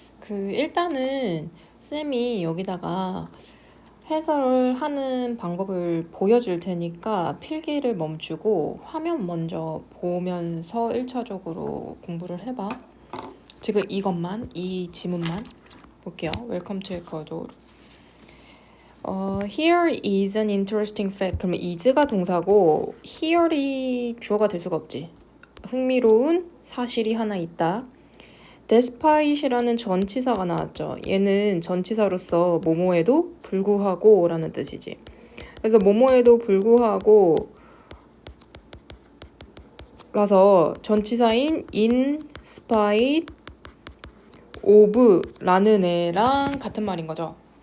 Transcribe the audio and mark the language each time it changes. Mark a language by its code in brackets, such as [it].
[ko] 일단은 쌤이 여기다가 해설을 하는 방법을 보여줄 테니까 필기를 멈추고 화면 먼저 보면서 1차적으로 공부를 해봐. 지금 이것만, 이 지문만 볼게요. [en] Welcome to Ecuador. Here is an interesting fact. [ko] 그러면 is가 동사고 here이 주어가 될 수가 없지. 흥미로운 사실이 하나 있다. despite이라는 전치사가 나왔죠. 얘는 전치사로서 뭐뭐에도 불구하고 라는 뜻이지. 그래서 뭐뭐에도 불구하고 라서 전치사인 in spite of 라는 애랑 같은 말인 거죠.